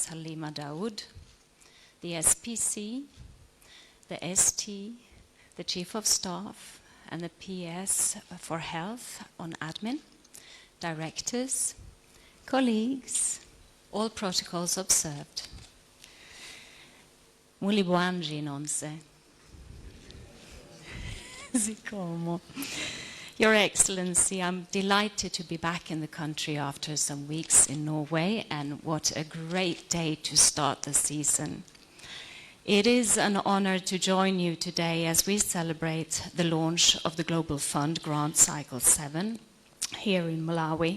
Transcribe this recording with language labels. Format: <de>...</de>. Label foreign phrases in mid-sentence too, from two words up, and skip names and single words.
<en>Halima Daoud, the SPC, the ST, the Chief of Staff, and the PS for Health on Admin, Directors, colleagues, all protocols observed.</en> <ny>Muli bwanji nonse. Zikomo.</ny> <en>Your Excellency, I'm delighted to be back in the country after some weeks in Norway, and what a great day to start the season. It is an honor to join you today as we celebrate the launch of the Global Fund Grant Cycle 7 here in Malawi.</en>